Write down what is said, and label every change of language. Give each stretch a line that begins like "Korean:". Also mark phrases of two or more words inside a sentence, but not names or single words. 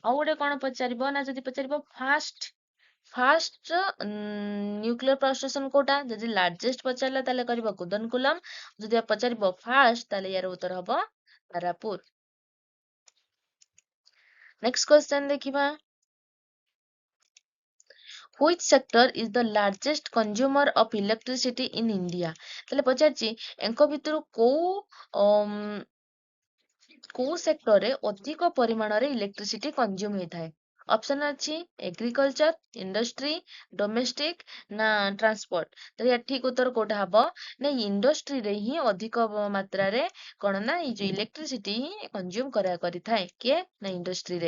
Odia: ଆଉ ଗୋଟେ କଣ ପଚାରିବ ନା ଯଦି ପଚାରିବ
English: first nuclear power station
Odia: କୋଉଟା? ଯଦି ଲାର୍ଜେଷ୍ଟ ପଚାରିଲା ତାହେଲେ କରିବ କୁଦନକୋଲମ, ଯଦି ପଚାରିବ ଫାଷ୍ଟ ତାହେଲେ ୟାର ଉତ୍ତର ହବ ତାରାପୁର।
English: next question
Odia: ଦେଖିବା।
English: Which sector is the largest consumer of electricity in India?
Odia: ତାହେଲେ ପଚାରିଛି ୟାଙ୍କ ଭିତରୁ କୋଉ ସେକ୍ଟରରେ ଅଧିକ ପରିମାଣରେ
English: electricity consume
Odia: ହେଇଥାଏ? ଅପସନ ଅଛି
English: agriculture, industry, domestic
Odia: ନା ଟ୍ରାନ୍ସପୋର୍ଟ। ତ ୟା ଠିକ ଉତ୍ତର କୋଉଟା ହବ ନା ଇଣ୍ଡଷ୍ଟ୍ରିରେ ହିଁ ଅଧିକ ମାତ୍ରାରେ କଣ ନା ଏଇ ଯୋଉ ଇଲେକ୍ଟ୍ରିସିଟି ହିଁ କନଜ୍ୟୁମ କରିଥାଏ କିଏ ନା ଇଣ୍ଡଷ୍ଟ୍ରିରେ।